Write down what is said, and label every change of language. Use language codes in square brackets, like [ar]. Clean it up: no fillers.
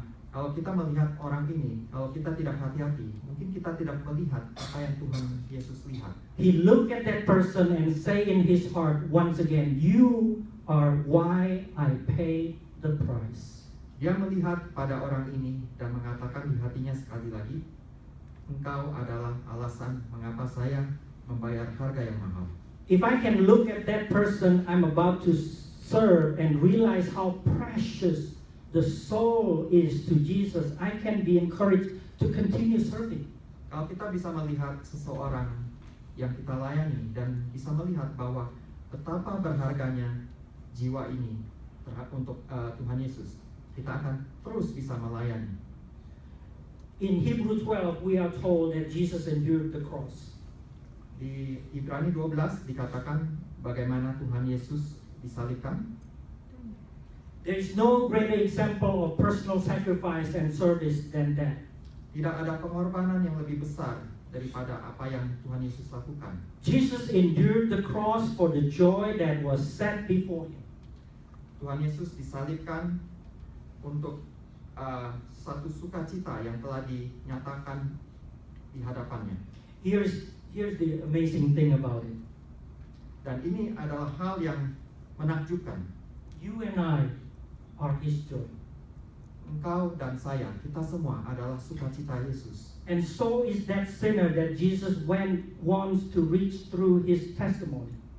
[id] Kalau kita melihat orang ini, kalau kita tidak hati-hati, mungkin kita tidak melihat apa yang Tuhan Yesus lihat. [en] He looked at that person and say in his heart once again, you are why I pay the price. [id] Dia melihat pada orang ini dan mengatakan di hatinya sekali lagi, engkau adalah alasan mengapa saya membayar harga yang mahal. [en] If I can look at that person I'm about to serve and realize how precious the soul is to Jesus, I can be encouraged to continue serving. [id] Kalau kita bisa melihat seseorang yang kita layani dan bisa melihat bahwa betapa berharganya jiwa ini untuk Tuhan Yesus, kita akan terus bisa melayani. [en] In Hebrew 12 we are told that Jesus endured the cross. [id] Di Ibrani 12 dikatakan bagaimana Tuhan Yesus disalibkan. [en] There is no greater example of personal sacrifice and service than that. [id] Tidak ada pengorbanan yang lebih besar daripada apa yang Tuhan Yesus lakukan. [en] Jesus endured the cross for the joy that was set before him. [id] Tuhan Yesus disalibkan untuk satu sukacita yang telah dinyatakan di hadapannya. [en] Here's the amazing thing about it. [id] Dan ini adalah hal yang menakjubkan. [en] You and I are his joy. [id] Engkau dan saya, kita semua adalah sukacita Yesus. [en] And so is that sinner that Jesus wants to reach through his testimony.